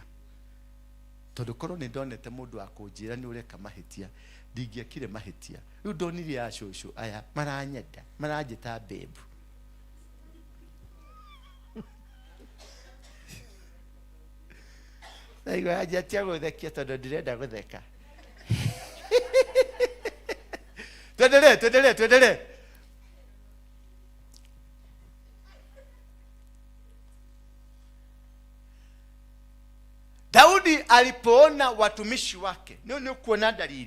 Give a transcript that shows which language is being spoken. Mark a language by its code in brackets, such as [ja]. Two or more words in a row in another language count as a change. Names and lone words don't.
[ki] Tondu korwo ni ndonete mundu akunjira ni ureka mahitia, ndingiekire mahitia. Riu ndonire ya shosho aya maranyenda, maranjita bebu. Naigo ajatia guthekia tondu ndirenda gutheka. [sw] Tuendelee. Daudi alipoona watumishi wake, ni kuona dalili.